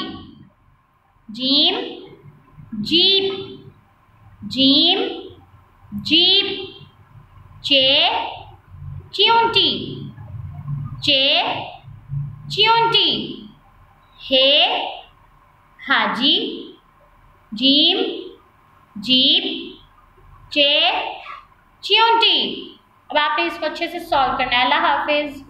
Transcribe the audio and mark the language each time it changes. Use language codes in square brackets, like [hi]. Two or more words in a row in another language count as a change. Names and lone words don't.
[ur] جیم، جیپ، جیم، جیپ. چے، چیونٹی، چے، چیونٹی. ہے، حاجی، جیم، جیپ، چے، چیونٹی. اب آپ نے اس کو اچھے سے سالو کرنا ہے. اللہ حافظ.